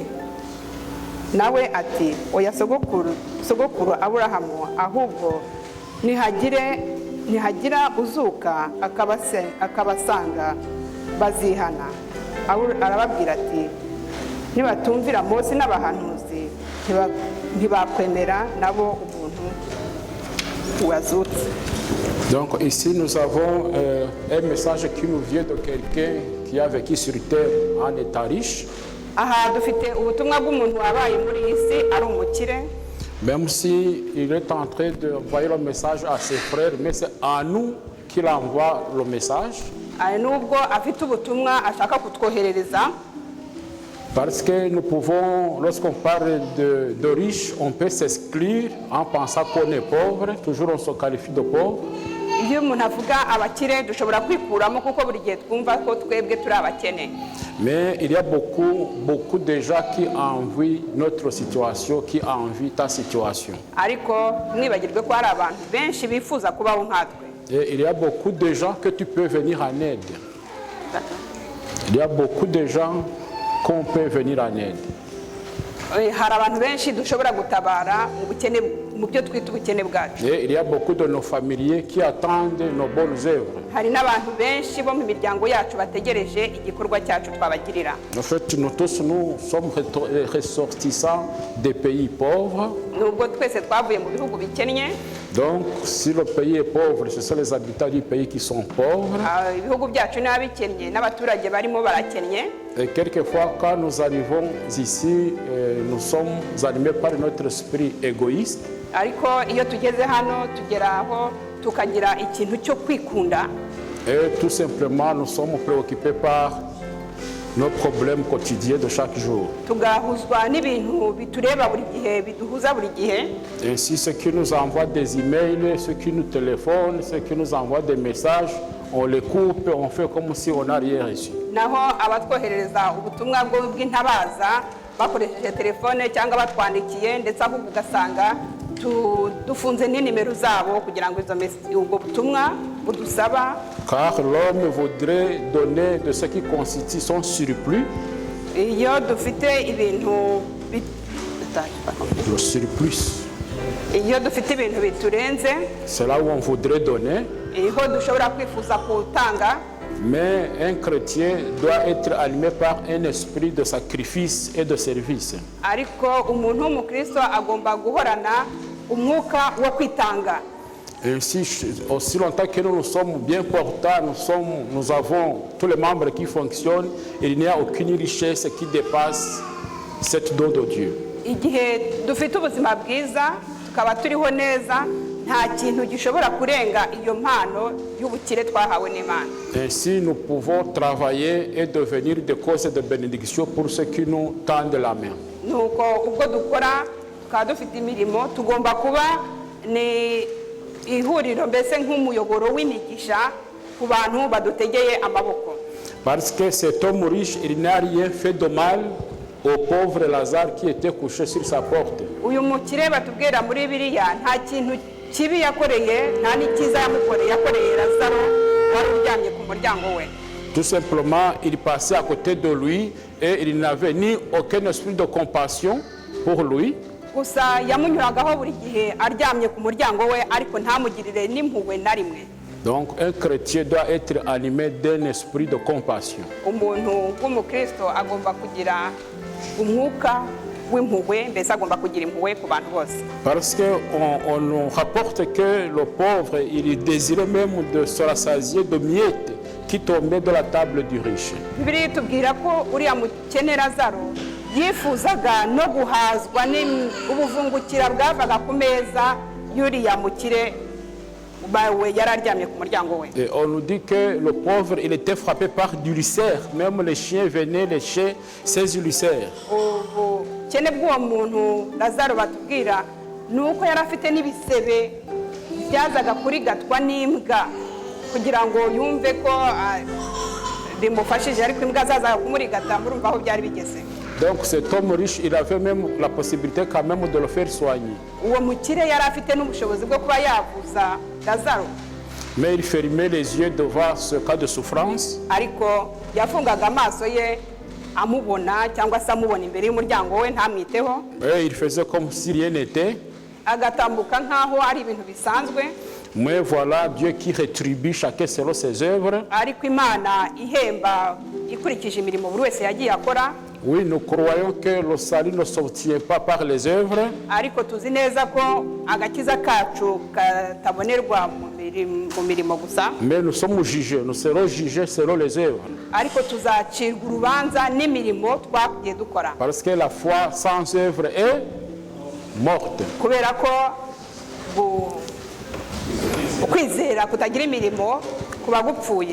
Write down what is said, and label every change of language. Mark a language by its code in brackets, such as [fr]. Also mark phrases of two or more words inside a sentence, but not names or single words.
[rw] Nawe ati, oya sogokuru Aburahamu, ahubwo nihagira uzuka akabasanga bazihana. Arababwira ati, nibatumvira Mose n'abahanuzi ntibakwemera nabo umuntu wazutse. [fr] Donc ici nous avons un message qui nous vient de quelqu'un qui a vécu sur terre en état riche. [rw] Aha dufite ubutumwa bw'umuntu wabaye muri iyi si ari umukire. [fr] Même si il est en train d'envoyer le message à ses frères, mais c'est à nous qu'il envoie le message. [rw] Nubwo afite ubutumwa ashaka kutwoherereza. [fr] Parce que nous pouvons, lorsqu'on parle de riche, on peut s'exclure en pensant qu'on est pauvre, toujours on se qualifie de pauvre. [rw] Iyo umuntu avuga abakire dushobora kwikuramo kuko buri gihe twumva ko twebwe turi abakene. [fr] Mais il y a beaucoup de gens qui envient notre situation, qui envient ta situation. [rw] Ariko mwibagirwe ko hari abantu benshi bifuza kubaho nkatwe. [fr] Et il y a beaucoup de gens que tu peux venir en aide. Il y a beaucoup de gens qu'on peut venir en aide. [rw] Hari abantu benshi dushobora gutabara mu byo twita ubukene bwacu. [fr] Et il y a beaucoup de nos familiers qui attendent nos bonnes œuvres. [rw] Hari n'abantu benshi bo mu miryango yacu bategereje igikorwa cyacu twabagirira. [fr] En fait, nous tous nous sommes ressortissants des pays pauvres. [rw] Nubwo twese twavuye mu bihugu bikennye. [fr] Donc, si le pays est pauvre, ce sont les habitants du pays qui sont pauvres. [rw] Ibihugu byacu n'abikennye n'abaturage barimo barakennye. [fr] Et quelquefois, quand nous arrivons ici, nous sommes animés par notre esprit égoïste. [rw] Ariko iyo tugeze hano tugeraho tukagira ikintu cyo kwikunda. [fr] Et tout simplement, nous sommes préoccupés par nos problèmes quotidiens de chaque jour. [rw] Tugahuzwa n'ibintu bitureba buri gihe, biduhuza buri gihe. [fr] Ainsi, ceux qui nous envoient des emails, ceux qui nous téléphonent, ceux qui nous envoient des messages, on les coupe, on fait comme si on n'a rien reçu. [rw] Naho abatwoherereza ubutumwa bw'intabaza bakoresheje telefone cyangwa batwandikiye, ndetse ahubwo ugasanga dufunze n'inimero zabo kugira ngo ubwo butumwa budusaba. [fr] Car l'homme voudrait donner de ce qui constitue son surplus. [rw] Iyo dufite ibintu [fr] le surplus. [rw] Iyo dufite ibintu biturenze, [fr] c'est là où on voudrait donner. [rw] Iho dushobora kwifuza kutanga. [fr] Mais un chrétien doit être animé par un esprit de sacrifice et de service. [rw] Ariko umuntu w'umukristo agomba guhorana umwuka wo kwitanga. [fr] Ainsi, aussi longtemps que nous sommes bien portants, nous avons tous les membres qui fonctionnent, il n'y a aucune richesse qui dépasse cette don de Dieu. [rw] Igihe dufite ubuzima bwiza tukaba turiho neza, nta kintu gishobora kurenga iyo mpano y'ubukire twahawe n'Imana. [fr] Ainsi, nous pouvons travailler et devenir des causes de bénédiction pour ceux qui nous tendent la main. [rw] Nuko ubwo dukora tukaba dufite imirimo, tugomba kuba ni ihuriro mbese nk'umuyoboro w'imigisha ku bantu badutegeye amaboko. [fr] Parce que cet homme riche, il n'a rien fait de mal au pauvre Lazare qui était couché sur sa porte. [rw] Uyu mukire batubwira muri Bibiliya nta kintu kibi yakoreye, nta n'ikiza yakoreye Lazaro wari uryamye ku muryango we. [fr] Tout simplement, il passait à côté de lui et il n'avait ni aucun esprit de compassion pour lui. [rw] Gusa yamunyuragaho buri gihe aryamye ku muryango we, ariko ntamugirire n'impuhwe na rimwe. [fr] Donc un chrétien doit être animé d'un esprit de compassion. [rw] Umuntu w'umukristo agomba kugira umwuka w'impuhwe, mbese agomba kugira impuhwe ku bantu bose. [fr] Parce qu'on nous rapporte que le pauvre, il désirait même de se rassasier de miettes qui tombaient de la table du riche. [rw] Bibiliya itubwira ko uriya mukene Lazaro yifuzaga no guhazwa ubuvungukira bwavaga ku meza y'uriya mukire bawe yari aryamye ku muryango we. [fr] Et on nous dit que le pauvre, il était frappé par d'ulcères. Même les chiens venaient lécher ses ulcères. [rw] Ubukene bw'uwo muntu Lazaro batubwira ni uko yari afite n'ibisebe byazaga kurigatwa n'imbwa kugira ngo yumve ko bimufashije, ariko imbwa zazaga kumurigata, murumva aho byari bigeze. [fr] Donc cet homme riche, il avait même la possibilité quand même de le faire soigner. [rw] Uwo mukire yari afite n'ubushobozi bwo kuba yavuza Lazaro. [fr] Mais il fermait les yeux devant ce cas de souffrance. [rw] Ariko yafungaga amaso ye amubona cyangwa se amubona imbere y'umuryango we ntamwiteho. [fr] Et il faisait comme si rien n'était. [rw] Agatambuka nkaho ari ibintu bisanzwe. [fr] Mais voilà Dieu qui rétribue chacun selon ses œuvres. [rw] Ariko Imana ihemba ikurikije imirimo buri wese yagiye akora. [fr] Oui, nous croyons que le salut ne s'obtient pas par les œuvres. [rw] Ariko tuzi neza ko agakiza kacu katabonerwa mu mirimo gusa. [fr] Mais nous sommes jugés, nous serons jugés selon les œuvres. [rw] Ariko tuzacirwa urubanza n'imirimo twagiye dukora. [fr] Parce que la foi sans œuvre est morte. [rw] Kubera ko ukwizera kutagira imirimo kuba gupfuye.